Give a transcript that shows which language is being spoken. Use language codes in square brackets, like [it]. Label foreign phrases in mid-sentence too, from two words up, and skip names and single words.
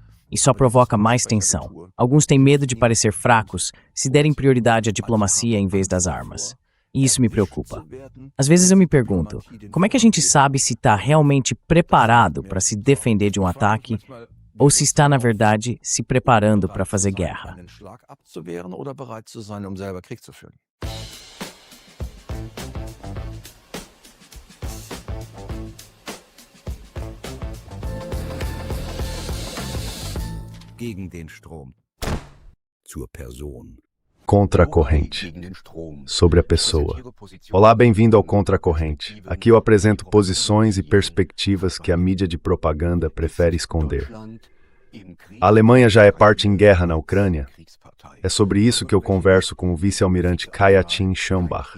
[pt] E só provoca mais tensão. Alguns têm medo de parecer fracos se derem prioridade à diplomacia em vez das armas. E isso me preocupa. Às vezes eu me pergunto, como é que a gente sabe se está realmente preparado para se defender de um ataque ou se está, na verdade, se preparando para fazer guerra? [de] Gegen den Strom. Zur Person. [pt] Contra a corrente. Sobre a pessoa. Olá, bem-vindo ao Contra a Corrente. Aqui eu apresento posições e perspectivas que a mídia de propaganda prefere esconder. A Alemanha já é parte em guerra na Ucrânia? É sobre isso que eu converso com o vice-almirante Kajetan Schambach.